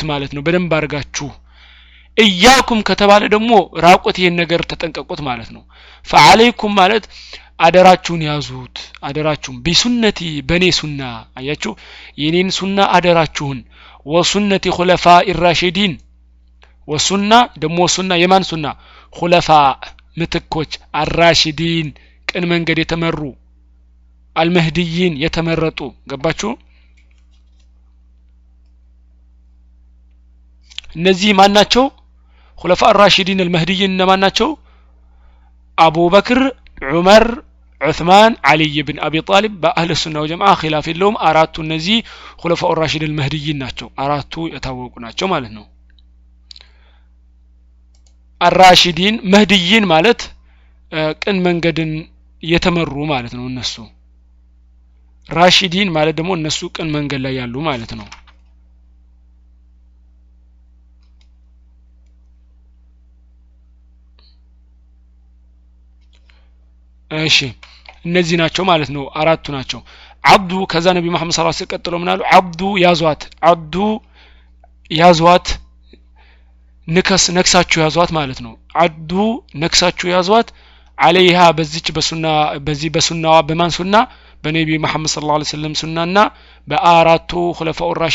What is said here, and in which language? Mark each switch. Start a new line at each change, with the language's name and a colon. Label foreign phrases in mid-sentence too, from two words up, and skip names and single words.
Amharic: ማለት ነው በደንብ አርጋችሁ ኢያኩም ከተባለ ደግሞ ራቆት ይሄን ነገር ተጠንቀቁት ማለት ነው فعليكم ማለት አደራችሁን ያዙት አደራችሁን ቢሱነቲ በኔ ሱና አያችሁ የኔን ሱና አደራችሁን
Arabic: وسنتي خلفاء الراشدين
Amharic: ወሱና ደግሞ ሱና የማን ሱና ኹለፋ ምትኮች الراشدين ቅን መንገድ የተመሩ አልመህዲይን የተመረጡ ገባችሁ እነዚህ ማን ናቸው
Arabic: خلفاء الراشدين المهديين
Amharic: እነማን ናቸው አቡበክር ዑመር ዑስማን علي بن ابي طالب
Arabic: بأهل السنة والجماعة
Amharic: ኺላፍ የለውም አራቱ እነዚህ
Arabic: خلفاء الراشدين المهديين
Amharic: ናቸው አራቱ የታወቁ ናቸው ማለት ነው
Arabic: الراشدين مهديين
Amharic: ማለት ቅን መንገድን የተመሩ ማለት ነው እነሱ ራሺዲን ማለት ደግሞ እነሱ ቅን መንገድ ላይ ያሉ ማለት ነው እሺ እነዚህ ናቸው ማለት ነው አራቱ ናቸው አብዱ ከዛ ነብዩ መሐመድ
Arabic: صلى الله عليه وسلم
Amharic: ቀጥሎ ምናሉ አብዱ ያዟት ነክሳችሁ ያዟት ማለት ነው አብዱ ነክሳችሁ ያዟት عليها በሱናዋ በማን ሱና በነብዩ መሐመድ
Arabic: صلى الله عليه وسلم
Amharic: ሱናና በአራቱ ኹለፋኡ